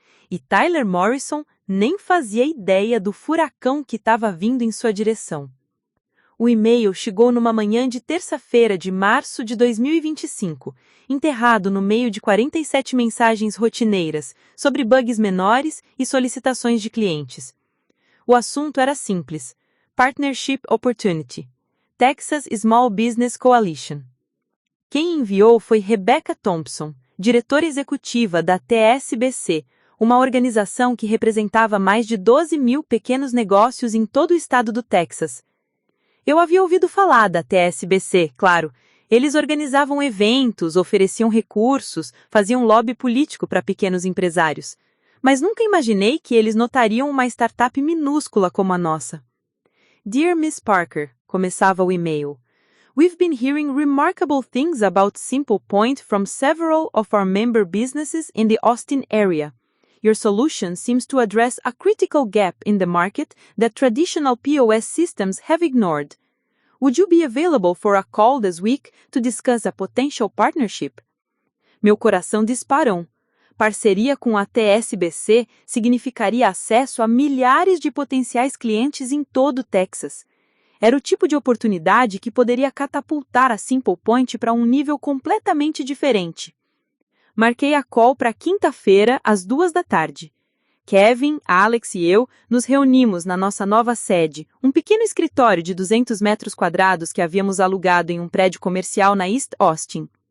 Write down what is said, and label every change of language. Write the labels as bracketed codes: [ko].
[pt] E Tyler Morrison nem fazia ideia do furacão que estava vindo em sua direção. O e-mail chegou numa manhã de terça-feira de março de 2025, enterrado no meio de 47 mensagens rotineiras sobre bugs menores e solicitações de clientes. O assunto era simples: Partnership Opportunity, Texas Small Business Coalition. Quem enviou foi Rebecca Thompson, diretora executiva da TSBC, uma organização que representava mais de 12 mil pequenos negócios em todo o estado do Texas. Eu havia ouvido falar da TSBC, claro. Eles organizavam eventos, ofereciam recursos, faziam lobby político para pequenos empresários. Mas nunca imaginei que eles notariam uma startup minúscula como a nossa. [en] Dear Miss Parker, [pt] começava o e-mail. [en] We've been hearing remarkable things about Simple Point from several of our member businesses in the Austin area. Your solution seems to address a critical gap in the market that traditional POS systems have ignored. Would you be available for a call this week to discuss a potential partnership? [pt] Meu coração disparou. Parceria com a TSBC significaria acesso a milhares de potenciais clientes em todo o Texas. Era o tipo de oportunidade que poderia catapultar a Simple Point para um nível completamente diferente. Marquei a call para quinta-feira, às 14h. Kevin, Alex e eu nos reunimos na nossa nova sede, um pequeno escritório de 200 metros quadrados que havíamos alugado em um prédio comercial na East Austin.